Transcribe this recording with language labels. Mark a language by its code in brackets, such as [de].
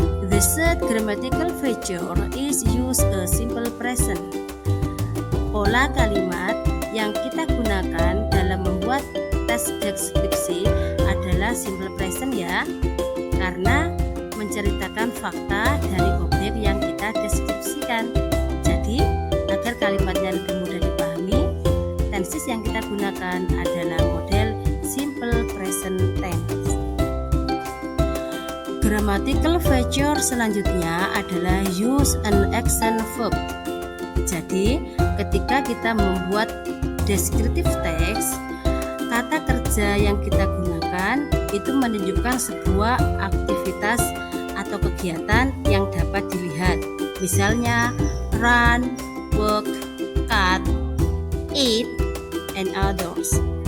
[en] The third grammatical feature is use a simple present. [id] Pola kalimat yang kita gunakan dalam membuat teks deskripsi adalah simple present ya, karena menceritakan fakta dari objek yang kita deskripsikan. Jadi, agar kalimatnya lebih mudah dipahami, tenses yang kita gunakan adalah model simple present tense. Grammatical feature selanjutnya adalah use an action verb. Jadi, ketika kita membuat descriptive text, kata kerja yang kita gunakan itu menunjukkan sebuah aktivitas atau kegiatan yang dapat dilihat. [en] Misalnya, run, work, cut, eat, and others.